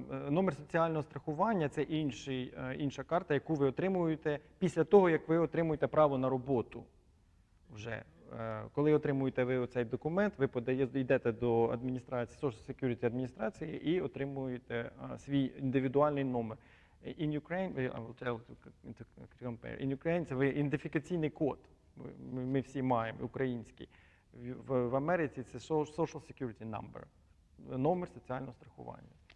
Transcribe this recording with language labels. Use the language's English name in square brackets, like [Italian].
[Ukrainian] Номер соціального страхування – це інша карта, яку ви отримуєте після того, як ви отримуєте право на роботу. Вже. Коли отримуєте ви цей документ, ви йдете до адміністрації, Social Security адміністрації і отримуєте свій індивідуальний номер. [English] In Ukraine, I will tell to compare. In Ukraine [Ukrainian] це ідентифікаційний код. Ми всі маємо, український. В Америці це Social Security Number, номер соціального страхування.